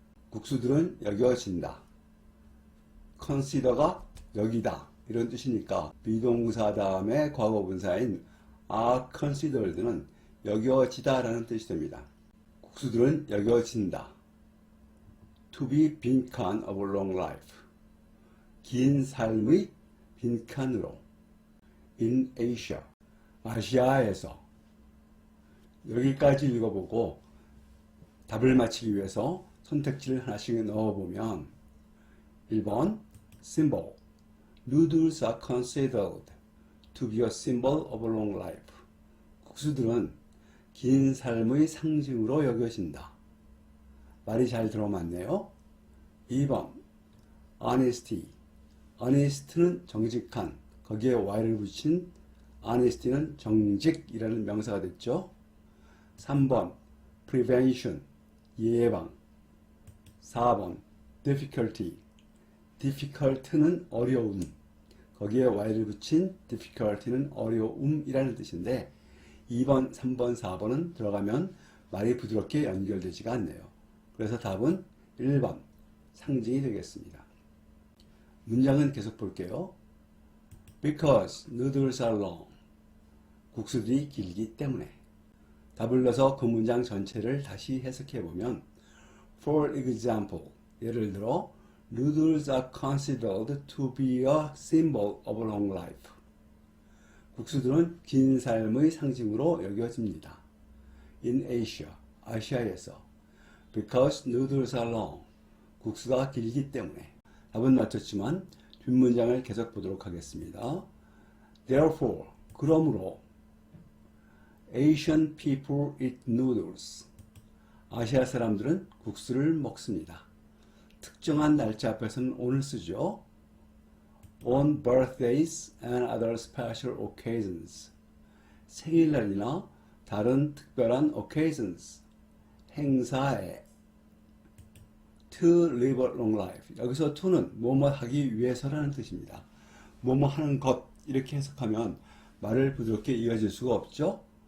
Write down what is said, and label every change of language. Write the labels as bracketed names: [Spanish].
[Korean] 국수들은 여겨진다. consider가 여기다 이런 뜻이니까 비동사 다음에 과거분사인 [English] are considered [Korean] 는 여겨지다 라는 뜻이 됩니다. 국수들은 여겨진다. [English] To be 빈칸 of a long life, [Korean] 긴 삶의 빈칸으로. [English] In Asia, [Korean] 아시아에서. 여기까지 읽어보고 답을 맞히기 위해서 선택지를 하나씩 넣어보면 1번 [English] symbol. Noodles are considered to be a symbol of a long life. [Korean] 국수들은 긴 삶의 상징으로 여겨진다. 말이 잘 들어맞네요. 2번 honesty. honest는 정직한, 거기에 y를 붙인 honesty는 정직이라는 명사가 됐죠. 3번 prevention. 예방. 4번 difficulty. difficult는 어려움, 거기에 y를 붙인 difficulty는 어려움이라는 뜻인데 2번, 3번, 4번은 들어가면 말이 부드럽게 연결되지가 않네요. 그래서 답은 1번 상징이 되겠습니다. 문장은 계속 볼게요. [English] Because noodles are long. [Korean] 국수들이 길기 때문에. 답을 넣어서 그 문장 전체를 다시 해석해 보면 [English] For example, [Korean] 예를 들어 [English] Noodles are considered to be a symbol of a long life. [Korean] 국수들은 긴 삶의 상징으로 여겨집니다. [English] In Asia, [Korean] 아시아에서. [English] Because noodles are long. [Korean] 국수가 길기 때문에. 답은 맞췄지만 뒷문장을 계속 보도록 하겠습니다. [English] Therefore, [Korean] 그러므로 [English] Asian people eat noodles. [Korean] 아시아 사람들은 국수를 먹습니다. 특정한 날짜 앞에서는 on을 쓰죠. [English] On birthdays and other special occasions. [Korean] 생일날이나 다른 특별한 occasions. 행사에. [English] To live a long life. [Korean] 여기서 to는 뭐뭐 하기 위해서라는 뜻입니다. 뭐뭐 하는 것 이렇게 해석하면 말을 부드럽게 이어질 수가 없죠.